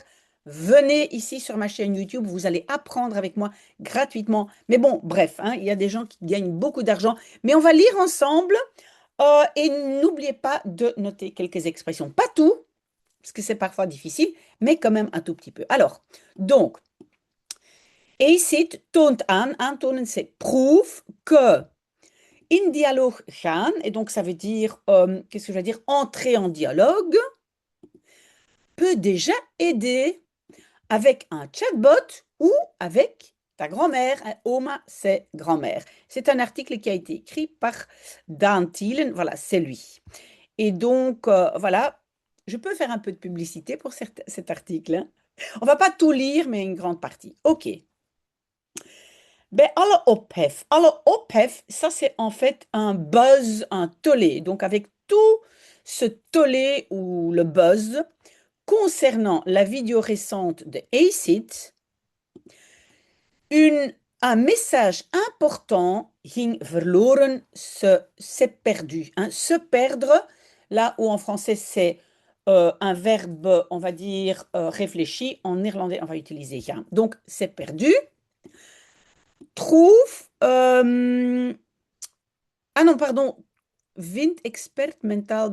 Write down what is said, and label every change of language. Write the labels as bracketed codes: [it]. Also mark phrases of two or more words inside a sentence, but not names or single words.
[fr] Venez ici sur ma chaîne YouTube, vous allez apprendre avec moi gratuitement. Mais bon, bref, hein, il y a des gens qui gagnent beaucoup d'argent, mais on va lire ensemble. Et n'oubliez pas de noter quelques expressions. Pas tout, parce que c'est parfois difficile, mais quand même un tout petit peu. Alors, donc, ACID [nl] toont aan, aantonen [fr] c'est prouve que [nl] in dialogue gaan, [fr] et donc ça veut dire, qu'est-ce que je veux dire, entrer en dialogue, peut déjà aider avec un chatbot ou avec ta grand-mère. Oma, c'est grand-mère. C'est un article qui a été écrit par Dan Thielen. Voilà, c'est lui. Et donc, voilà, je peux faire un peu de publicité pour cet article, hein. On va pas tout lire, mais une grande partie. OK. Ben, [nl] alle ophef, [fr] ça c'est en fait un buzz, un tollé. Donc avec tout ce tollé ou le buzz concernant la vidéo récente de ACID, une, un message important [nl] ging verloren, [fr] s'est perdu, hein. Se perdre, là où en français c'est un verbe, on va dire, réfléchi, en néerlandais on va utiliser gaan. Donc c'est perdu. Trouve, ah non, pardon, Vint expert mental.